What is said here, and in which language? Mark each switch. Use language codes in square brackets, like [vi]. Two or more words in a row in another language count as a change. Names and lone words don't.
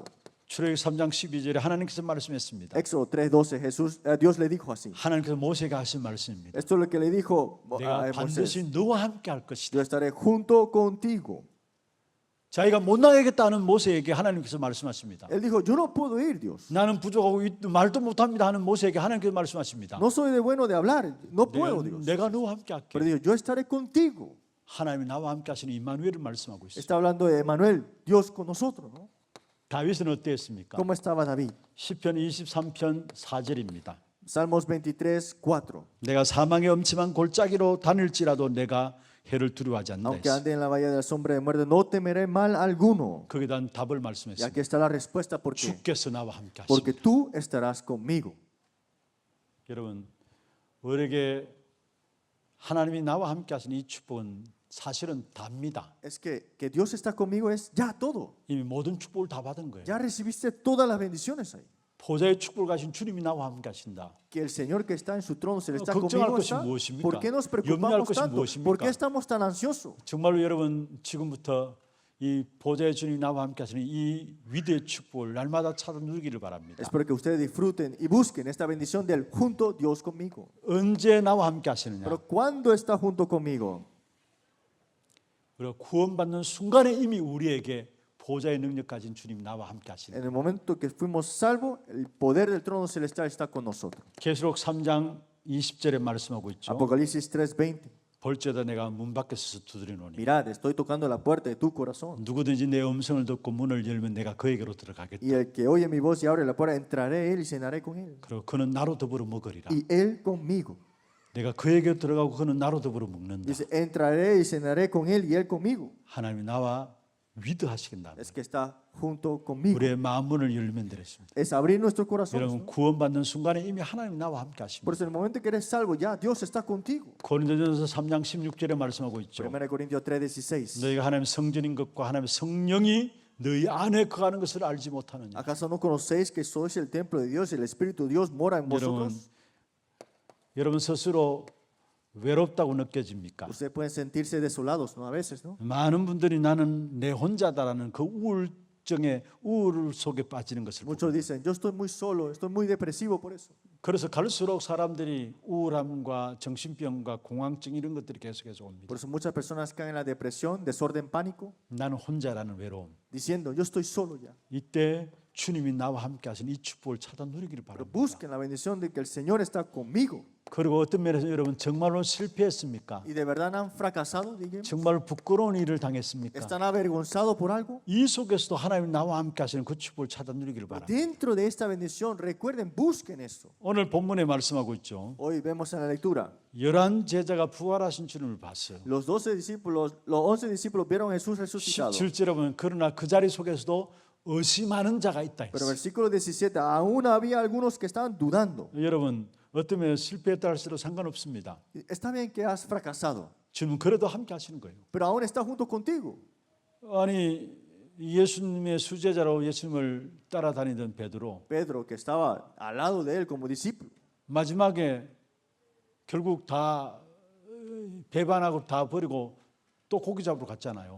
[ko] 출애굽기 3장 12절에 하나님께서 말씀했습니다. [es] Éxodo 3:12, Dios le dijo así. [ko] 하나님께서 모세에게 하신 말씀입니다. [es] Esto es lo que le dijo [ko] 내가 [es] a Moisés. [ko] 반드시 너와 함께 할 것이다. [es] Yo estaré junto contigo. [ko] 자기가 못 나가겠다는 모세에게 하나님께서 말씀하십니다. [es] Él dijo, yo no puedo ir, Dios. [ko] 나는 부족하고 말도 못합니다 하는 모세에게 하나님께서 말씀하십니다. [es] No soy de bueno de hablar. No puedo, Dios. [ko] 내가 너와 함께 할게. [es] Pero dijo, yo estaré contigo. [ko] 하나님이 나와 함께 하시는 임마누엘을 말씀하고 있어요. [es] Está hablando de Emmanuel, Dios con nosotros, ¿no? [ko] 다윗은 어땠습니까? [es] ¿Cómo estaba David? [ko] 시편 23편 4절입니다. [es] Salmos 23:4. [ko] 내가 사망의 엄침한 골짜기로 다닐지라도 내가 해를 두려워하지 않는다. [es] Aunque ande en la valle de la sombra de muerte, no temeré mal alguno. [ko] 거기에 대한 답을 [es] Y [ko] 말씀했습니다. [es] aquí está la respuesta, ¿por qué? [ko] 주께서 나와 함께 [es] Porque [ko] 하십니다. [es] tú estarás conmigo. [ko] 여러분, 우리에게 하나님이 나와 함께 하시는 이 축복은 사실은 답니다. [es] Es que Dios está conmigo es ya todo. [ko] 이미 모든 축복을 다 받은 거예요. [es] Ya recibiste todas las bendiciones ahí. [ko] 보좌의 축복을 가신 주님이 나와 함께 하신다. [es] Que el Señor que está en su trono celestial [ko] 걱정할 [es] conmigo [ko] 것이 [es] está. [ko] 무엇입니까? [es] ¿Por qué nos [ko] 염려할 [es] preocupamos [ko] 것이 [es] tanto? [ko] 무엇입니까? [es] ¿Por qué estamos tan ansiosos? [ko] 정말로 여러분 지금부터 이 보좌의 주님이 나와 함께 하시는 이 위대의 축복을 날마다 찾아 누리기를 바랍니다. [es] Espero que ustedes disfruten y busquen esta bendición del junto Dios conmigo. [ko] 언제 나와 함께 하시느냐? [es] Pero ¿cuándo está junto conmigo? [ko] 우리가 구원받는 순간에 이미 우리에게 보좌의 능력 가진 주님 나와 함께 하시는. [es] En el momento que fuimos salvos, el poder del trono celestial está con nosotros. [ko] 계시록 3장 20절에 말씀하고 있죠. [es] Apocalipsis 3:20. [ko] 볼지어다 내가 문 밖에서 두드리노니 [es] Mirad, estoy tocando la puerta de tu corazón. [ko] 누구든지 내 음성을 듣고 문을 열면 내가 그에게로 들어가겠다. [es] Y el que oye mi voz y abre la puerta, entraré a él y cenaré con él. [ko] 그리고 그는 나로 더불어 먹으리라. [es] Y él conmigo. [ko] 내가 그에게 들어가고 그는 나로 더불어 먹는다. [es] Dice, entraré y cenaré con él y él conmigo. [ko] 하나님이 나와 위드하시겠다. [es] Es que está junto conmigo. [ko] 우리의 마음 문을 열면 되겠습니다. [es] Es abrir nuestro corazón. [ko] 여러분 구원받는 순간에 이미 하나님 나와 함께 하십니다. [es] Por eso en el momento que eres salvo, ya Dios está contigo. [ko] 고린도전서 3장 16절에 말씀하고 있죠. [es] 1 Corintios 3:16. [ko] 너희가 하나님의 성전인 것과 하나님의 성령이 너희 안에 거하는 것을 알지 못하느냐. [es] ¿Acaso no conocéis que sois el templo de Dios y el Espíritu de Dios mora en vosotros? [ko] 여러분 스스로 외롭다고 느껴집니까? [es] Ustedes pueden sentirse desolados, ¿no? A veces, ¿no? [ko] 많은 분들이 나는 내 혼자다라는 그 우울증의 우울 속에 빠지는 것을 보고 [es] Muchos dicen, yo estoy muy solo, estoy muy depresivo por eso. [ko] 그래서 갈수록 사람들이 우울함과 정신병과 공황증 이런 것들이 계속해서 옵니다. [es] Por eso muchas personas caen en la depresión, desorden, pánico, [ko] 나는 혼자라는 외로움. [es] diciendo, yo estoy solo ya. [ko] 이때 주님이 나와 함께 하신 이 축복을 찾아 누리기를 [es] Pero [ko] 바랍니다. [es] busquen la bendición de que el Señor está conmigo. [ko] 그리고 어떤 면에서 여러분 정말로 실패했습니까? [es] ¿Y de verdad han fracasado? Díganme. [ko] 정말 부끄러운 일을 당했습니까? [es] ¿Están avergonzados por algo? [ko] 이 속에서도 하나님 나와 함께 하시는 그 축복을 찾아 누리기를 바랍니다. [es] Dentro de esta bendición, recuerden, busquen esto. [ko] 오늘 본문에 말씀하고 있죠. [es] Hoy vemos en la lectura, [ko] 11 제자가 부활하신 주님을 봤어요. [es] los 11 discípulos vieron a Jesús resucitado. [ko] 17절에 보면 그러나 그 자리 속에서도 의심하는 자가 있다 [es] Pero [ko] 했어요. [es] versículo 17, aún había algunos que estaban dudando. [ko] 여러분 어떤 면에서 실패했다 할수록 상관없습니다. [es] Está bien que has fracasado, [ko] 주님은 그래도 함께 하시는 거예요. [es] pero aún está junto contigo. [ko] 아니 예수님의 수제자로 예수님을 따라다니던 베드로 [es] Pedro, que estaba al lado de él como discípulo, [ko] 마지막에 결국 다 배반하고 다 버리고 또 고기 잡으러 갔잖아요.